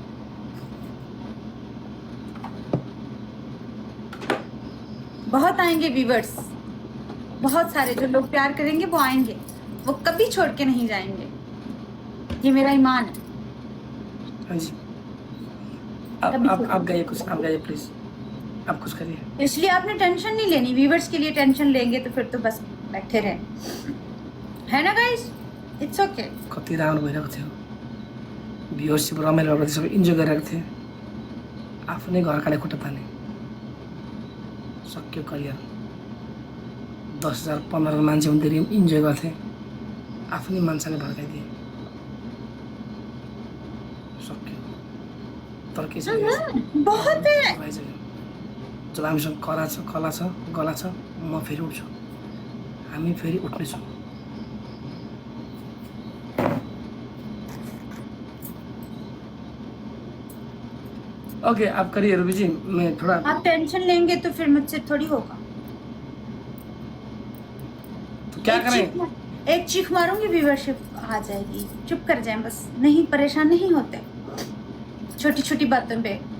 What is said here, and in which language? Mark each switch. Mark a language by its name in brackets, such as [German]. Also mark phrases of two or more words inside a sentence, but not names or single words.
[Hindi] बहुत आएंगे व्यूवर्स, बहुत सारे जो लोग प्यार करेंगे वो आएंगे, वो कभी छोड़ के नहीं जाएंगे, ये मेरा ईमान है। हाँ जी, आप गाइए कुछ, आप गाइए प्लीज, आप कुछ करिए। इसलिए आपने टेंशन नहीं लेनी। व्यूवर्स के लिए टेंशन लेंगे तो फिर तो बस बैठे रहें, है ना गाइस? [English] it's okay. [Nepali] कति राम्रो भइरहेको थियो, भ्युअरसिप रमाइलो गर्दै सबै इन्जोय गरिरहेको थिएँ। आफ्नै घर काँडे खुट्टा ताने, सक्यो करियर। 10,000 15,000 मान्छे हुँदाखेरि इन्जोय गर्थेँ, आफ्नै मान्छेले भड्काइदिएँ, सक्यो। तर के छ, [Hindi] बहुत है। [Nepali] जब हामीसँग कला छ गला छ, म फेरि उठ्छु, हामी फेरि उठ्नेछौँ। [Hindi] ओके, आप करिए रूबी जी, मैं थोड़ा। आप टेंशन लेंगे तो फिर मुझसे थोड़ी होगा। तो क्या करें? एक चीख मारूंगी, व्यूवरशिप आ जाएगी। चुप कर जाएं बस, नहीं परेशान नहीं होते छोटी छोटी बातों पे।